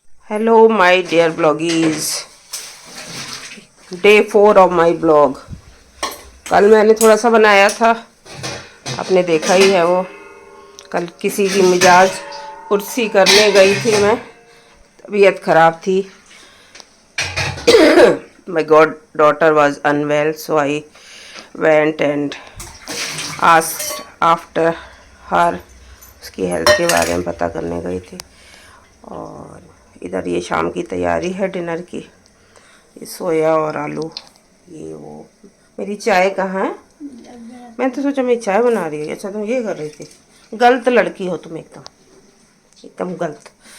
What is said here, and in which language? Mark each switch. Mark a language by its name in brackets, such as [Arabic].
[English] Hello my dear bloggies, day 4 of my blog. [Hindi] कल मैंने थोड़ा सा बनाया था, आपने देखा ही है वो। कल किसी की मिजाज कुर्सी करने गई थी मैं, तबीयत ख़राब थी। [English] My daughter was unwell, so I went and asked after her। [Hindi] उसकी हेल्थ के बारे में पता करने गई थी। और इधर ये शाम की तैयारी है डिनर की। ये सोया और आलू, ये वो। मेरी चाय कहाँ है? मैं तो सोचा मेरी चाय बना रही है। अच्छा तुम ये कर रही थी? गलत लड़की हो तुम, एकदम एकदम गलत।